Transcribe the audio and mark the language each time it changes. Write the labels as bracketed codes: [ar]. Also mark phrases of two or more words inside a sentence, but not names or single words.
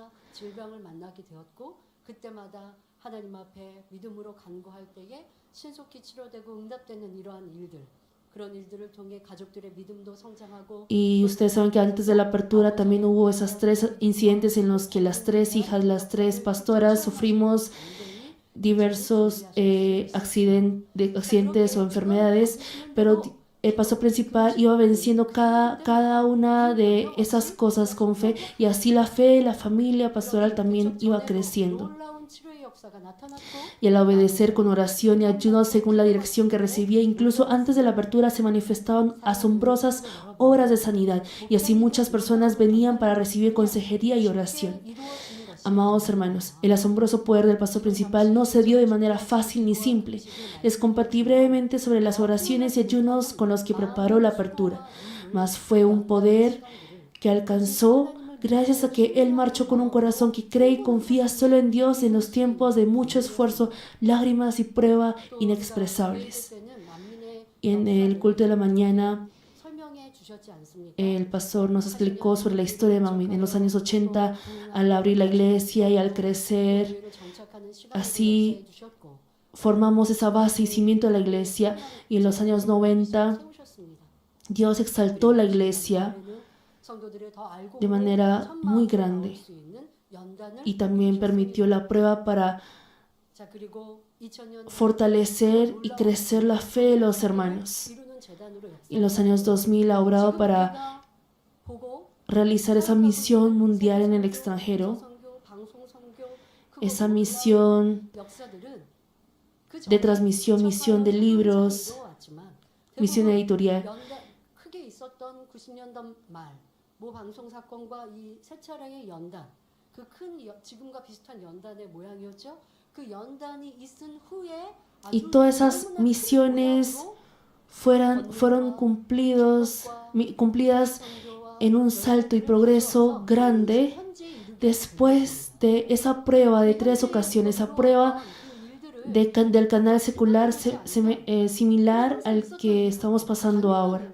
[es] Y ustedes saben que antes de la apertura también hubo esos 3 incidentes en los que las 3 hijas, las 3 pastoras sufrimos diversos accidentes o enfermedades, pero el pastor principal iba venciendo cada una de esas cosas con fe, y así la fe, la familia pastoral también iba creciendo. [ko] 놀라운 치료의 역사가 나타났고 [es] Y al obedecer con oración y ayuno según la dirección que recibía, incluso antes de la apertura se manifestaban asombrosas obras de sanidad, y así muchas personas venían para recibir consejería y oración. [ko] 이루어지는 것이 [es] Amados hermanos, el asombroso poder del pastor principal no se dio de manera fácil ni simple. Les compartí brevemente sobre las oraciones y ayunos con los que preparó la apertura, mas fue un poder que alcanzó gracias a que él marchó con un corazón que cree y confía solo en Dios en los tiempos de mucho esfuerzo, lágrimas y prueba inexpresables. [ko] 때는 만민의 [es] Y en el culto de la mañana, [ko] 설명해 주셨지 않습니까? [es] el pastor nos explicó sobre la historia de Manmin. En los años 80, al abrir la iglesia y al crecer, [ko] 교회를 정착하는 시간을 [es] así [ko] 역사해 주셨고 [es] formamos esa base y cimiento de la iglesia, y en los años 90 [ko] 세우셨습니다. [es] Dios exaltó la iglesia [ko] 성도들이 더 알고 [es] de manera muy grande [ko] 수 있는 연단을 [es] y también permitió la prueba para [ko] 자 그리고 2000년 [es] fortalecer y crecer la fe de los hermanos. [ko] 이루는 재단으로 [es] En los años 2000 ha obrado para [ko] 우리가 보고 [es] realizar esa misión mundial en el extranjero, [ko] 선교, 방송 선교 [es] esa misión [ko] 역사들은 그 [es] de transmisión, misión de libros, misión editorial. [ko] 크게 있었던 90년대 말모 방송 사건과 이 세 차례의 연단 그 큰 지금과 비슷한 연단의 모양이었죠. 그 연단이 있은 후에 [es] Y todas esas misiones fueron cumplidas en un salto y progreso grande después de esa prueba de 3 ocasiones, esa prueba del canal secular similar al que estamos pasando ahora.